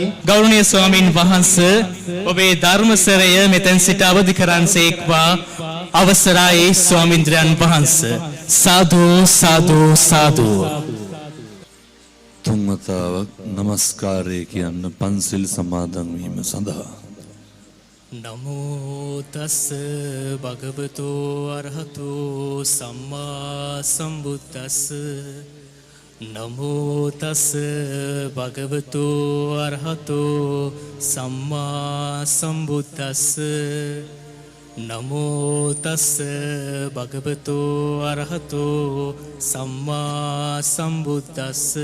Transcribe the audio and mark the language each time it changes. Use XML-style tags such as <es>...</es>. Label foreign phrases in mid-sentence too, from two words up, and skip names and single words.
<si>ගෞරවනීය ස්වාමින් වහන්සේ ඔබේ ධර්මසරය මෙතෙන් සිට අවදි කරන්සේක්වා අවසරයි ස්වාමින්ද්‍රයන් වහන්සේ. සාදු සාදු සාදු. තුන්වතාවක් නමස්කාරය කියන්න පන්සිල් සමාදන් වීම සඳහා.</si> <pi>නමෝ තස් භගවතු අරහතු සම්මා සම්බුද්දස්ස. නමෝ තස් භගවතු අරහතු සම්මා සම්බුද්දස්ස. නමෝ තස් භගවතු අරහතු සම්මා සම්බුද්දස්ස.</pi>